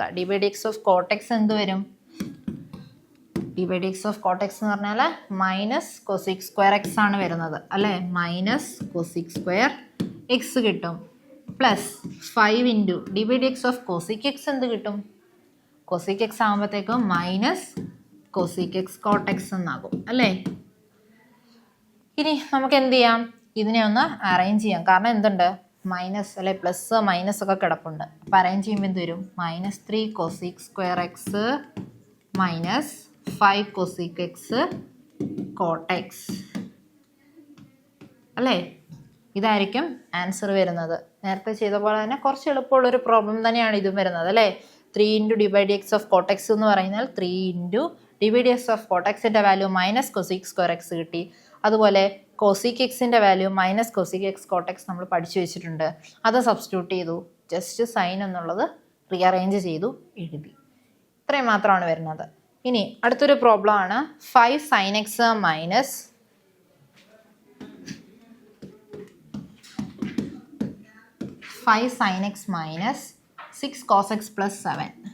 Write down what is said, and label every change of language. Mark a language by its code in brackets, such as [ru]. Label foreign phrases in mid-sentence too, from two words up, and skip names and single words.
[en] d/dx of cot x [ml] എന്ത് വരും, [en] d/dx of cot x [ml] എന്ന് പറഞ്ഞാൽ [en] minus cosec square x [ml] ആണ് വരുന്നത് അല്ലേ. [en] minus cosec square x [ml] കിട്ടും. [en] plus 5 into d/dx of cosec x [ml] എന്ത് കിട്ടും, cosec x ആകുമ്പോഴത്തേക്കും [en] minus cosec x cot x [ml] എന്നാകും അല്ലേ. ഇനി നമുക്ക് എന്ത് ചെയ്യാം, ഇതിനെ ഒന്ന് അറേഞ്ച് ചെയ്യാം. കാരണം എന്തുണ്ട്, മൈനസ് അല്ലെ, [en] plus minus [ml] ഒക്കെ കിടപ്പുണ്ട്. അപ്പോൾ അറേഞ്ച് ചെയ്യുമ്പോൾ എന്ത് വരും, [en] minus 3 cosec square x minus 5 cosec x cot x [ml] അല്ലേ. ഇതായിരിക്കും ആൻസർ വരുന്നത്. നേരത്തെ ചെയ്ത പോലെ തന്നെ കുറച്ച് എളുപ്പമുള്ളൊരു പ്രോബ്ലം തന്നെയാണ് ഇതും വരുന്നത് അല്ലേ. [en] 3 into d/dx of cot x [ml] എന്ന് പറയുന്നത് [en] 3 into d/dx of cot x [ml] ൻ്റെ [en] value minus cosec square x [ml] കിട്ടി. അതുപോലെ cosec xൻ്റെ [en] value minus cosec x cot x [ml] നമ്മൾ പഠിച്ചു വെച്ചിട്ടുണ്ട്. അത് സബ്സ്റ്റിറ്റ്യൂട്ട് ചെയ്തു, [en] just sign [ml] എന്നുള്ളത് റീഅറേഞ്ച് ചെയ്തു എഴുതി. ഇത്രയും മാത്രമാണ് വരുന്നത്. ഇനി അടുത്തൊരു പ്രോബ്ലം ആണ് [en] 5 sin x minus 5 sin x minus 6 cos x plus 7.